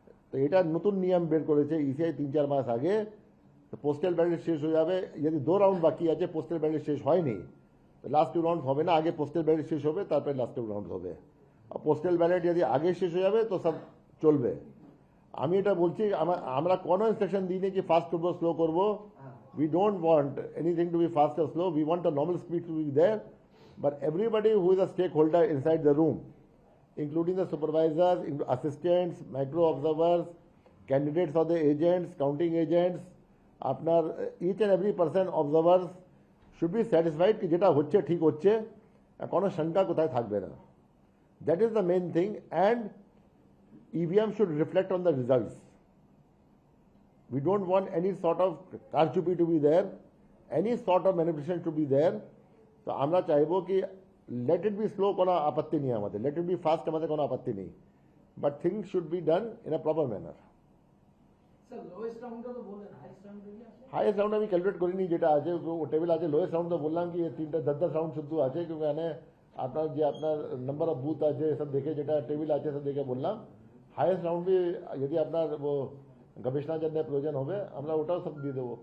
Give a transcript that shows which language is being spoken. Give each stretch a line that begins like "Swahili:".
Bangla: তো এটা নতুন নিয়ম বের করেছে ইসিআই 3-4 মাস আগে। তো পোস্টাল ব্যালেট শেষ হয়ে যাবে, যদি 2 রাউন্ড বাকি আছে পোস্টাল ব্যালেট শেষ হয়নি তো লাস্ট 2 রাউন্ড হবে না, আগে পোস্টাল ব্যালেট শেষ হবে তারপরে লাস্ট 2 রাউন্ড হবে। আর পোস্টাল ব্যালেট যদি আগে শেষ হয়ে যাবে তো সব চলবে। আমি এটা বলছি, আমরা কোনো ইনস্ট্রাকশন দিইনি কি ফাস্ট করবো স্লো করবো।
English: We don't want anything to be fast or slow. We want a normal speed to be there. But everybody who is a stakeholder inside the room, including the supervisors, assistants, micro observers, candidates of the agents, counting agents, আপনার each and every person observers should be satisfied कि
Bangla: যেটা হচ্ছে ঠিক হচ্ছে, কোনো শঙ্কা কোথায় থাকবে না।
English: That is the main thing, and EVM should reflect on the results. We don't want any sort of karchupi to be there, any sort of manipulation to be there.
Bangla: তো আমরা চাইবো কি
English: let it be slow,
Bangla: কোনো আপত্তি নেই আমাদের,
English: let it be fast,
Bangla: আমাদের কোনো আপত্তি নেই,
English: but things should be done in a proper manner.
Bangla: Sir lowest রাউন্ডটা তো বলেন, হাইস্ট রাউন্ডে কি আছে? হাইয়েস্ট রাউন্ড আমি ক্যালকুলেট করিনি, যেটা আছে ও টেবিল আছে। লোয়েস্ট রাউন্ড তো বললাম কি 3-10 রাউন্ড শুধু আছে, क्योंकि এখানে আপনার যে আপনার নাম্বার অফ বুথ আছে সব দেখে, যেটা টেবিল আছে সব দেখে বললাম। হাইয়েস্ট রাউন্ড বি যদি আপনার ও গবেষণার জন্য প্রয়োজন হবে আমরা ওটাও সব দিয়ে দেবো।